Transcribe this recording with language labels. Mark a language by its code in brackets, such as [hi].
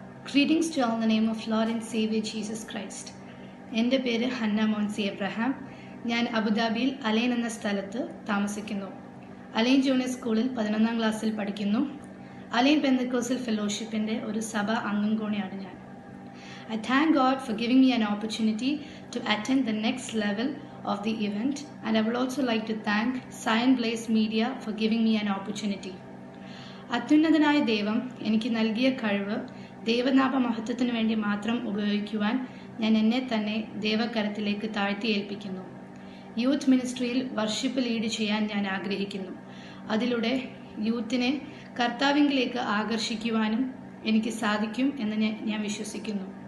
[en] Greetings to all in the name of Lord and Savior Jesus Christ. [ml] എൻ്റെ പേര് Hannah Monsy Abraham. ഞാൻ അബുദാബിയിൽ align എന്ന സ്ഥലത്ത് താമസിക്കുന്നു. അലൈൻ ജൂനിയർ സ്കൂളിൽ 11ാം ക്ലാസ്സിൽ പഠിക്കുന്നു. അലൈൻ പെന്തക്കോസ്റ്റൽ ഫെലോഷിപ്പിൻ്റെ ഒരു സഭാ അംഗം കൂടിയാണ് ഞാൻ. [en] I thank God for giving me an opportunity to attend the next level of the event, and I would also like to thank Zion Blaze Media for giving me an opportunity. [ml] അത്യുന്നതനായ ദൈവം എനിക്ക് നൽകിയ കഴിവ് ദൈവനാമ മഹത്വത്തിനു വേണ്ടി മാത്രം ഉപയോഗിക്കുവാൻ ഞാൻ എന്നെ തന്നെ ദൈവകരത്തിലേക്ക് താഴ്ത്തി ഏൽപ്പിക്കുന്നു. യൂത്ത് മിനിസ്ട്രിയിൽ വർഷിപ്പ് ലീഡ് ചെയ്യാൻ ഞാൻ ആഗ്രഹിക്കുന്നു. അതിലൂടെ യൂത്തിനെ കർത്താവിങ്കിലേക്ക് ആകർഷിക്കുവാനും എനിക്ക് സാധിക്കും എന്ന് ഞാൻ വിശ്വസിക്കുന്നു.